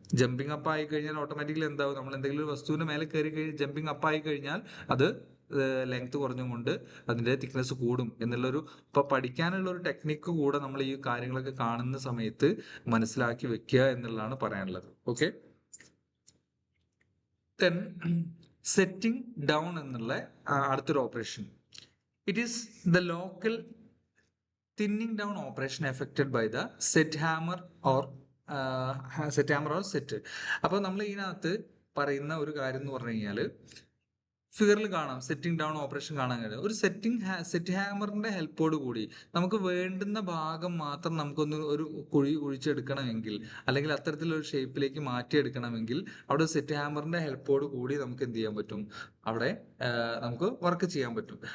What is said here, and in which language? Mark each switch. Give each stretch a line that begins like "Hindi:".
Malayalam: Jumping up ആയി കഴിഞ്ഞാൽ automatically എന്താവും? നമ്മൾ എന്തെങ്കിലും ഒരു വസ്തുവിന്റെ മേലെ കയറി കഴിഞ്ഞാൽ ജമ്പിങ് അപ്പ് ആയി കഴിഞ്ഞാൽ അത് ലെങ്ത് കുറഞ്ഞുകൊണ്ട് അതിന്റെ തിക്നെസ് കൂടും എന്നുള്ളൊരു ഇപ്പൊ പഠിക്കാനുള്ള ഒരു ടെക്നിക്ക് കൂടെ നമ്മൾ ഈ കാര്യങ്ങളൊക്കെ കാണുന്ന സമയത്ത് മനസ്സിലാക്കി വെക്കുക എന്നുള്ളതാണ് പറയാനുള്ളത്. ഓക്കെ, ദെൻ സെറ്റിംഗ് ഡൗൺ എന്നുള്ള അടുത്തൊരു operation.
English: It is the local thinning down operation affected by the set hammer or set.
Malayalam: അപ്പോൾ നമ്മൾ ഇതിനകത്ത് പറയുന്ന ഒരു കാര്യം എന്ന് പറഞ്ഞു കഴിഞ്ഞാൽ, ഫിഗറിൽ കാണാം സെറ്റിംഗ് ഡൗൺ ഓപ്പറേഷൻ കാണാൻ കഴിയും. ഒരു സെറ്റ് ഹാമറിന്റെ ഹെൽപ്പോട് കൂടി നമുക്ക് വേണ്ടുന്ന ഭാഗം മാത്രം നമുക്കൊന്ന് ഒരു കുഴിച്ചെടുക്കണമെങ്കിൽ, അല്ലെങ്കിൽ അത്തരത്തിലൊരു ഷേപ്പിലേക്ക് മാറ്റിയെടുക്കണമെങ്കിൽ അവിടെ സെറ്റ് ഹാമറിന്റെ ഹെൽപ്പോട് കൂടി നമുക്ക് എന്ത് ചെയ്യാൻ പറ്റും, അവിടെ നമുക്ക് വർക്ക് ചെയ്യാൻ പറ്റും.